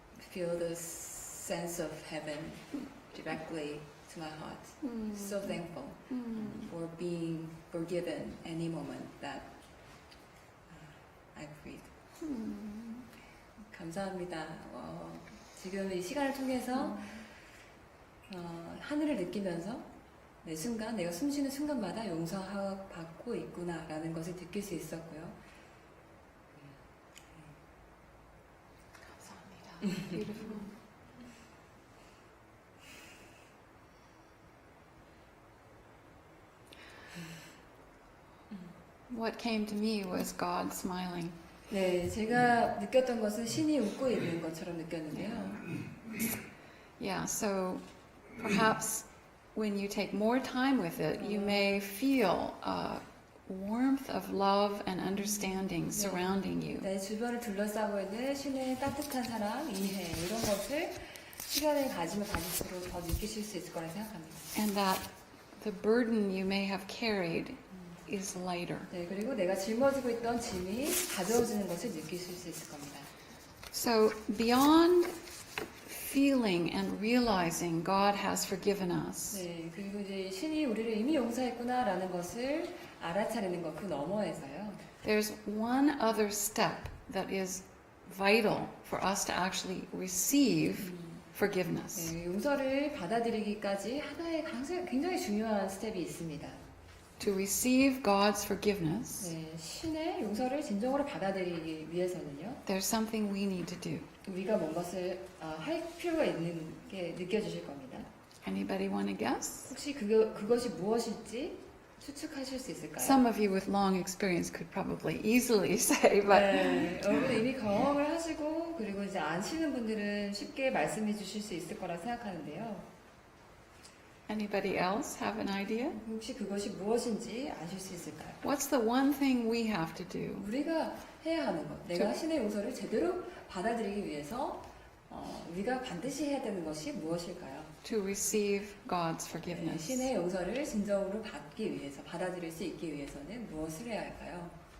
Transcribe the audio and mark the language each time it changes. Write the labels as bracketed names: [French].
[English] Feel the sense of heaven directly to my heart. So thankful for being forgiven any moment that I breathe. [Korean] 감사합니다. 지금 이 시간을 통해서 하늘을 느끼면서 매 순간 내가 숨쉬는 순간마다 용서받고 있구나라는 것을 느낄 수 있었고요. 감사합니다. [English] Beautiful. What came to me was God smiling. [Korean] 네, 제가 느꼈던 것은 신이 웃고 있는 것처럼 느꼈는데요. [English] Yeah, so perhaps when you take more time with it, you may feel a warmth of love and understanding surrounding you. [Korean] 내 주변을 둘러싸고 있는 신의 따뜻한 사랑, 이해 이런 것을 시간을 가지면 가질수록 더 느끼실 수 있을 거라 생각합니다. [English] And that the burden you may have carried is lighter. [Korean] 네, 그리고 내가 짊어지고 있던 짐이 가벼워지는 것을 느끼실 수 있을 겁니다. [English] So beyond feeling and realizing God has forgiven us, [Korean] 네, 그리고 이제 신이 우리를 이미 용서했구나라는 것을 알아차리는 것 그 너머에서요. [English] there's one other step that is vital for us to actually receive forgiveness. [Korean] 네, 용서를 받아들이기까지 하나의 굉장히 중요한 스텝이 있습니다. [English] To receive God's forgiveness, [Korean] 네, 신의 용서를 진정으로 받아들이기 위해서는요. [English] there's something we need to do. [Korean] 우리가 뭔가를 할 필요가 있는 게 느껴지실 겁니다. [English] Anybody want to guess? [Korean] 혹시 그것이 무엇일지 추측하실 수 있을까요? [English] Some of you with long experience could probably easily say, but [Korean] 네, 여러분 이미 경험을 하시고 그리고 이제 아시는 분들은 쉽게 말씀해 주실 수 있을 거라 생각하는데요. [English] Anybody else have an idea? [Korean] 혹시 그것이 무엇인지 아실 수 있을까요? [English] What's the one thing we have to do? [Korean] 우리가 해야 하는 것, 내가 신의 용서를 제대로 받아들이기 위해서 우리가 반드시 해야 되는 것이 무엇일까요? [English] To receive God's [Korean] 네, [English] forgiveness. [Korean] 신의 용서를 진정으로 받기 위해서, 받아들일 수 있기 위해서는 무엇을 해야 할까요?